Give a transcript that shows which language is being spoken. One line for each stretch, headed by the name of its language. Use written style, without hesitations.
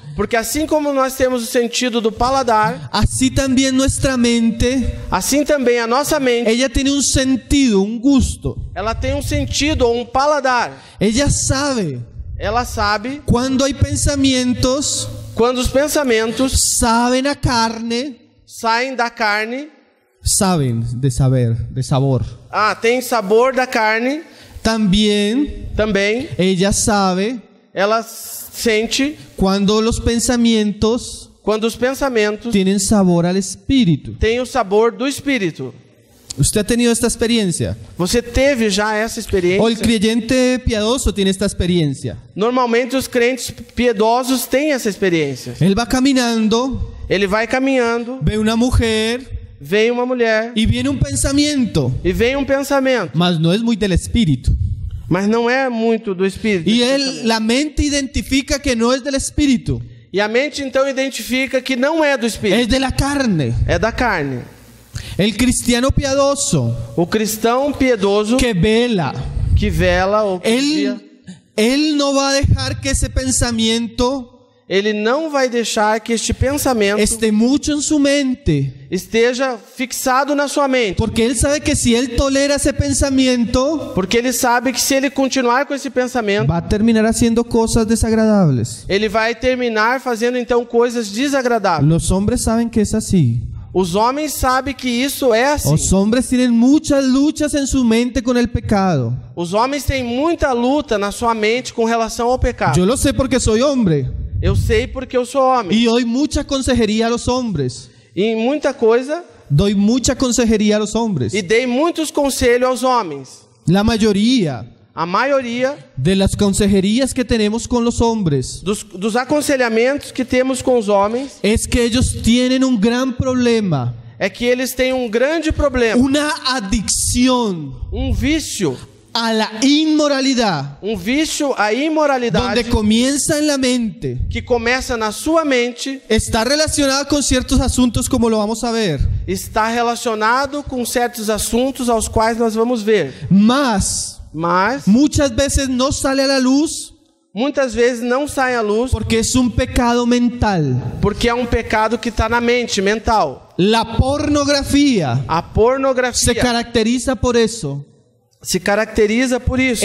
Portuguese: Porque assim como nós temos o sentido do paladar,
Spanish: así también nuestra mente,
Portuguese: assim também a nossa mente,
Spanish: ella tiene un sentido, un gusto.
Portuguese: ela tem um sentido ou um paladar.
Spanish: Ella sabe
Portuguese: Ela sabe
Spanish: cuando hay pensamientos
Portuguese: Quando os pensamentos
Spanish: saben a carne,
Portuguese: saem da carne,
Spanish: saben de saber, de sabor.
Portuguese: tem sabor da carne,
Spanish: También
Portuguese: também
Spanish: ella sabe
Portuguese: ela sente
Spanish: cuando los pensamientos
Portuguese: quando os pensamentos
Spanish: tienen sabor al espíritu.
Portuguese: têm o sabor do Espírito.
Spanish: ¿Usted ha tenido esta experiencia?
Portuguese: Você teve já essa
Spanish: O el
Portuguese: experiência?
Spanish: creyente piadoso tiene esta experiencia.
Portuguese: Normalmente os crentes piedosos têm essa experiência.
Spanish: Él va caminando,
Portuguese: Ele vai caminhando,
Spanish: ve una mujer
Portuguese: vem uma mulher
Spanish: y viene un pensamiento,
Portuguese: e vem um pensamento,
Spanish: mas no es muy del espíritu.
Portuguese: mas não é muito do Espírito.
Spanish: Y la mente identifica que no es del espíritu,
Portuguese: E a mente então identifica que não é do Espírito,
Spanish: es de la carne.
Portuguese: é da carne.
Spanish: El cristiano piadoso
Portuguese: O cristão piedoso
Spanish: que vela,
Portuguese: que vela ou que vigia,
Spanish: él no va a dejar que ese pensamiento
Portuguese: ele não vai deixar que este pensamento
Spanish: esté mucho en su mente,
Portuguese: esteja fixado na sua mente,
Spanish: porque él sabe que si él tolera ese pensamiento,
Portuguese: porque ele sabe que se ele continuar com esse pensamento,
Spanish: va a terminar haciendo cosas desagradables.
Portuguese: ele vai terminar fazendo então coisas desagradáveis.
Spanish: Los hombres saben que es así.
Portuguese: Os homens sabem que isso é assim.
Spanish: Los hombres tienen muchas luchas en su mente con el pecado.
Portuguese: Os homens têm muita luta na sua mente com relação ao pecado.
Spanish: Yo lo sé porque soy hombre
Portuguese: Eu sei porque eu sou homem.
Spanish: y doy mucha consejería a los hombres.
Portuguese: E em muita coisa,
Spanish: Doy mucha consejería a los hombres.
Portuguese: e dei muitos conselhos aos homens.
Spanish: La mayoría
Portuguese: A maioria
Spanish: de las consejerías que tenemos con los hombres
Portuguese: dos aconselhamentos que temos com os homens
Spanish: es que ellos tienen un gran problema,
Portuguese: é que eles têm um grande problema,
Spanish: una adicción
Portuguese: um vício
Spanish: a la inmoralidad,
Portuguese: à imoralidade
Spanish: donde comienza en la mente.
Portuguese: que começa na sua mente,
Spanish: Está relacionada con ciertos asuntos como lo vamos a ver,
Portuguese: está relacionado com certos assuntos aos quais nós vamos ver.
Spanish: mas
Portuguese: Mas
Spanish: muchas veces no sale a la luz
Portuguese: muitas vezes não sai à luz
Spanish: porque es un pecado mental.
Portuguese: porque é um pecado que está na mente, mental.
Spanish: La pornografía
Portuguese: A
Spanish: se
Portuguese: pornografia
Spanish: caracteriza por eso.
Portuguese: se caracteriza por isso.